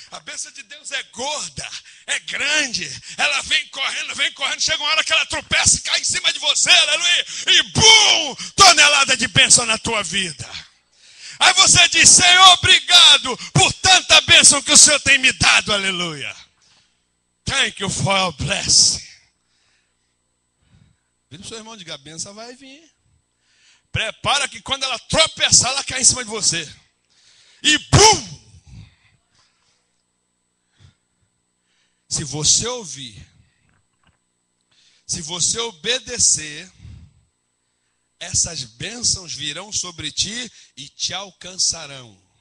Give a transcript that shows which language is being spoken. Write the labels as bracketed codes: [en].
[pt] A bênção de Deus é gorda, é grande. Ela vem correndo. Chega uma hora que ela tropeça e cai em cima de você, aleluia. E bum! Tonelada de bênção na tua vida. Aí você diz: Senhor, obrigado por tanta bênção que o Senhor tem me dado, aleluia. [en] Thank you for your blessing. [pt] Vira o seu irmão, diga: a bênção vai vir. Prepara que quando ela tropeçar, ela cai em cima de você. E bum! Se você ouvir, se você obedecer, essas bênçãos virão sobre ti e te alcançarão.